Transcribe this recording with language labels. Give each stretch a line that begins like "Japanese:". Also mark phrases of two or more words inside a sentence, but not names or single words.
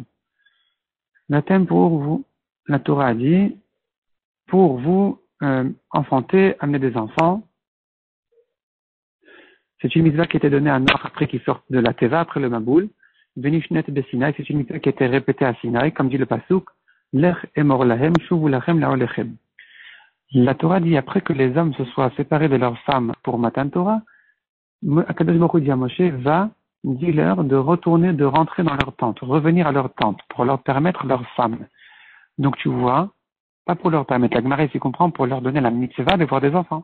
French: Vatem pour vous. La Torah a dit, pour vous, enfanter, amener des enfants. C'est une mitzvah qui a été donnée à Noach après qu'il sorte de la Teva, après le Maboul.
Hebrew: ונשנית בסיני,
French: c'est une mitzvah qui a été répétée à Sinaï, comme dit le pasuk,
Hebrew: לך אמור להם, שובו לכם לאהליכם.
French: La Torah dit, après que les hommes se soient séparés de leurs femmes pour
Hebrew: מתן תורה, הקדוש ברוך הוא
French: dit à Moshe, va, dis-leur de retourner, de rentrer dans leur tente, revenir à leur tente, pour leur permettre leurs femmes. Donc tu vois, pas pour leur permettre, la Gemara ici comprend, pour leur donner la mitzvah de voir des enfants.